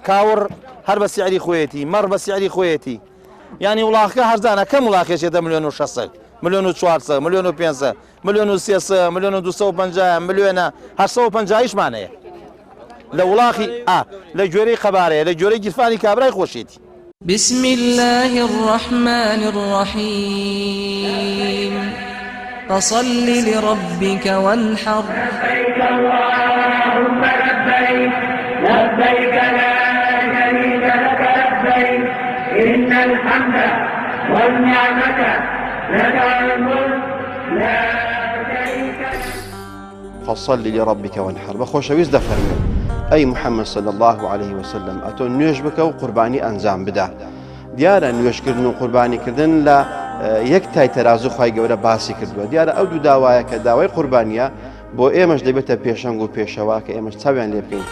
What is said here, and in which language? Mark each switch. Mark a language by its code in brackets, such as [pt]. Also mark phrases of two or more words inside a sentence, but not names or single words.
[ckb] کاوڕ هەر بە سیعری خۆیەتی، مەڕ بە سیعری خۆیەتی. یعنی وڵاقەکە هەرزانە، کەم وڵاقێکێتە 1,600,000 1,400,000 1,500,000 1,300,000 1,250,000 ملیۆنە 850,000مان لە وڵاقی لە گوێرەی قەبارەیە، لە گوێرەی گیرفانی کابرای خۆشێتی. [ar] بسم الله الرحمن الرحيم فصل لربك وانحر لبيك اللهم لبيك لبيك لا شريك لك لبيك إن الحمد والنعمة لك الملك لا شريك لك. فصل لربك وانحر [ckb] بەخۆشەویست دەفەرمێ ئەی محەممەد [ar] صلی الله عليه وسلم [ckb] ئەتۆ نوێژ بکە و قوربانی ئەنجام بدە. دیارە نوێژکردن و قوربانیکردن لە یەک تای تەرازوو خوای گەورە باسی کردووە. دیارە ئەو دوو داوایە کە داوای قوربانیە بۆ ئێمەش دەبێتە پێشەنگ و پێشەوا کە ئێمەش چاویان لێ بکەین.